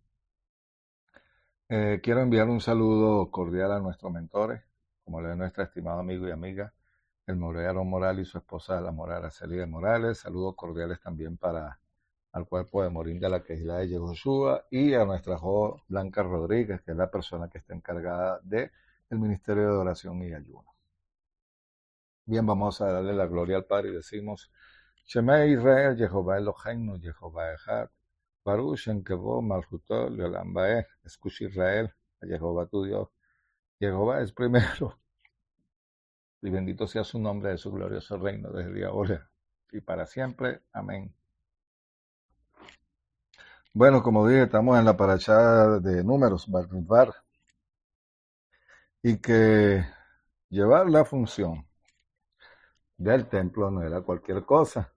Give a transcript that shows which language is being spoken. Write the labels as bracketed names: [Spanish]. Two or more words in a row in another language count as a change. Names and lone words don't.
[Spanish] Quiero enviar un saludo cordial a nuestros mentores, como le es nuestro estimado amigo y amiga, el Morearo Morales y su esposa, la Morara Celia Morales. Saludos cordiales también para al cuerpo de Morín de la Kehilá de Yehoshua y a nuestra joven Blanca Rodríguez, que es la persona que está encargada del Ministerio de Oración y Ayuno. Bien, vamos a darle la gloria al Padre y decimos, [Hebrew] שמע ישראל, Jehová אלוהינו, Jehová אחד, ברוך שם כבוד מלכותו לעולם ועד. [Spanish] Escucha Israel, a Jehová tu Dios. Jehová es primero, y bendito sea su nombre de su glorioso reino desde ahora y para siempre. Amén. Bueno, como dije, estamos en la parashá de Números, Bamidbar, y que llevar la función del templo no era cualquier cosa.